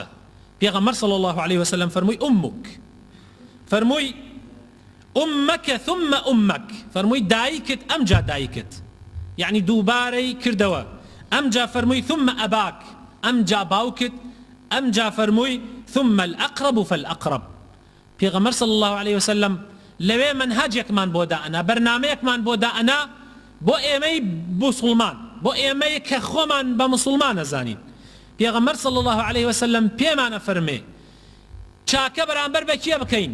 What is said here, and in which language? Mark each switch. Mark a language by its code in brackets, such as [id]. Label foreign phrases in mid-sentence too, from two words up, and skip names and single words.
[ckb] پێغەمبەر [ar] صلی الله عليه وسلم [ckb] فەرمووی ئومک، فەرمووی [ar] ئومەکە ثم ئومەک، [ckb] فەرمووی دایکت ئەمجا دایکت، یعنی دووبارەی کردەوە. ئەمجا فەرمووی [ar] ثم ئەباک، [ckb] ئەمجا باوکت، ئەمجا فەرمووی [ar] ثم الأقرب فالأقرب. [ckb] پێغەمبەر [ar] صلی الله عليه وسلم [ckb] لەوێ منهەجێکمان بۆ دائنا، بەرنامەیەکمان بۆ دائنا بۆ ئێمەی مسلمان، بۆ ئێمەی کە خۆمان بە مسلمان نەزانین. پێغەمبەر [ar] صلی الله عليه وسلم [ckb] پێمانە فەرمێ چاکە بەرامبەر بە کێ بکەین؟